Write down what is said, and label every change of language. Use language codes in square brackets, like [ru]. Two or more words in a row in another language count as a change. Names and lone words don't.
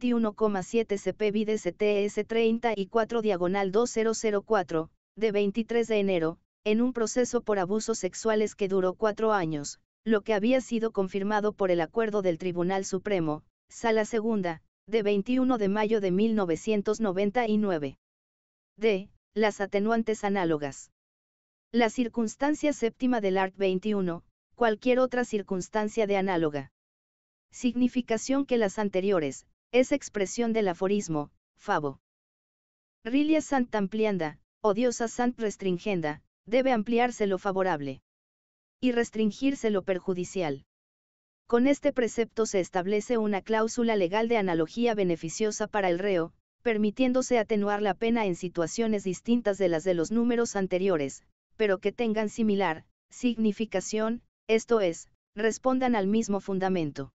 [es] 21,7 CP vide CTS 34/2004, de 23 de enero, en un proceso por abusos sexuales que duró 4 años, lo que había sido confirmado por el acuerdo del Tribunal Supremo, Sala Segunda, de 21 de mayo de 1999. D. las atenuantes análogas. La circunstancia séptima del art. 21, cualquier otra circunstancia de análoga significación que las anteriores, es expresión del aforismo, fabo. [la] Rilia sant amplianda, odiosa sant restringenda, [es] debe ampliarse lo favorable y restringirse lo perjudicial. Con este precepto se establece una cláusula legal de analogía beneficiosa para el reo, permitiéndose atenuar la pena en situaciones distintas de las de los números anteriores, pero que tengan similar significación, esto es, respondan al mismo fundamento.